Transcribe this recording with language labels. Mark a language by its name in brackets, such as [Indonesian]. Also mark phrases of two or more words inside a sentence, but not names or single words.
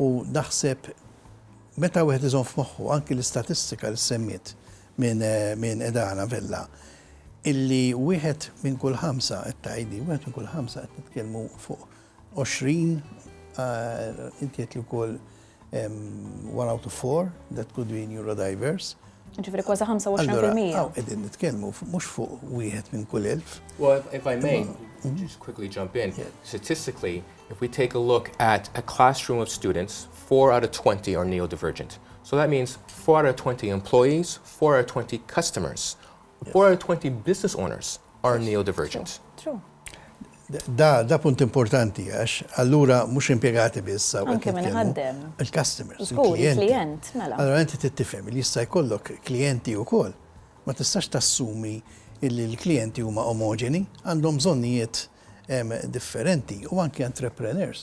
[Maltese] U naħseb meta wieħed iżomm f'moħħu anki l-istatistika li semmiet minn Edana Vella illi wieħed minn kull ħamsa qed tgħidi, wieħed minn kull ħamsa qed nitkellmu fuq 20 intiet li wkoll [English] 1 out of 4 that could be neurodiverse. [Maltese] Ġifri kważi 25%. Allora, qegħdin nitkellmu mhux fuq wieħed minn kull 1000. [English] Well, if I may, just quickly jump in. Statistically, if we take a look at a classroom of students, 4 out of 20 are neurodivergent. So that means 4 out of 20 employees, 4 out of 20 customers, 4 out of 20 business owners are neurodivergent. True. [Maltese] Da punt importanti għax allura mhux impjegati biss Anke minn ħaddem. il-customers, Żgur, il-klijenti. il-klient, mela. Allora inti tittifhem li jista' jkollok klijenti wkoll. Ma tistax tassumi illi l-klijenti huma omogeni, għandhom bżonnijiet differenti u anke entrepreneurs.